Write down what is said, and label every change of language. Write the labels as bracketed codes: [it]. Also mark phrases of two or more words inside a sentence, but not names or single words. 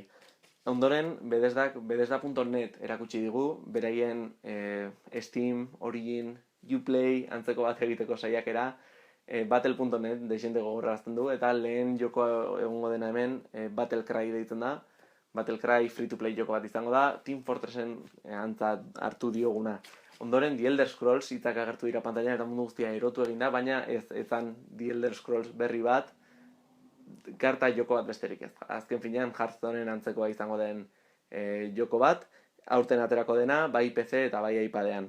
[eu] Ondoren, Bethesda.net erakutsi digu, beraien Steam, Origin, Uplay, antzeko bat egiteko saiakera, Battle.net deixente gogorrazten du, eta lehen joko egongo dena hemen Battlecry deitzen da. Battlecry free-to-play joko bat izango da, Team Fortressen antzat hartu dioguna. Ondoren, The Elder Scrolls hitzak agertu dira pantailan eta mundu guztia erotu egin da, baina ezan The Elder Scrolls berri bat, karta joko bat besterik ez. Azken finean, Hearthstoneen antzekoa izango den joko bat, aurten aterako dena, bai PC eta bai iPadean.